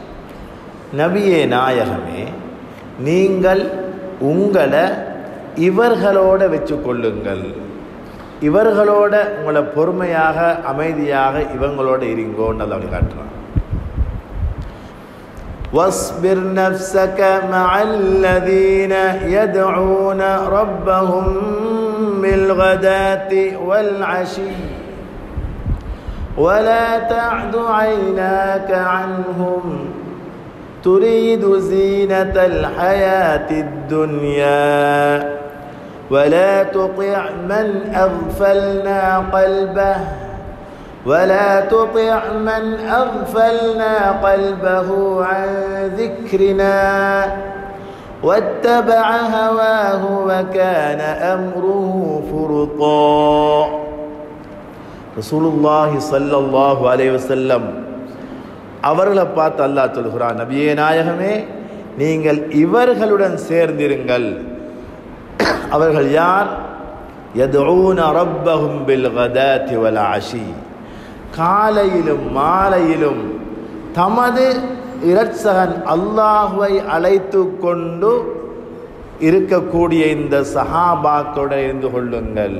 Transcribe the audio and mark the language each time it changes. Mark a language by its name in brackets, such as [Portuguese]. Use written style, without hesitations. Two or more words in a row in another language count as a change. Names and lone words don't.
[Tamil] நபியே நாயகமே, நீங்கள் உங்களை இவர்களோட வச்சு கொள்ளுங்கள், இவர்களோட உங்களை பொறுமையாக அமைதியாக இவங்களோட இருங்கோன்னு அல்லாஹ் காட்டுறான். [Arabic] واصبر نفسك مع الذين يدعون ربهم بالغداة والعشي ولا تعد عيناك عنهم تريد زينة الحياة الدنيا ولا تطع من أغفلنا قلبه عن ذكرنا واتبع هواه وكان أمره فرطا. رسول الله صلى الله عليه وسلم [Tamil] அவர்களை பார்த்து அல்லாஹ் சொல்கிறான், நபியே நாயகமே, நீங்கள் இவர்களுடன் சேர்ந்திருங்கள். அவர்கள் யார்? [Arabic] يدعون ربهم بالغداة والعشي, [Tamil] காலையிலும் மாலையிலும் தமது இரட்சகன் அல்லாஹ்வை அழைத்து கொண்டு இருக்கக்கூடிய இந்த சஹாபாக்களுடன் இருந்து கொள்ளுங்கள்.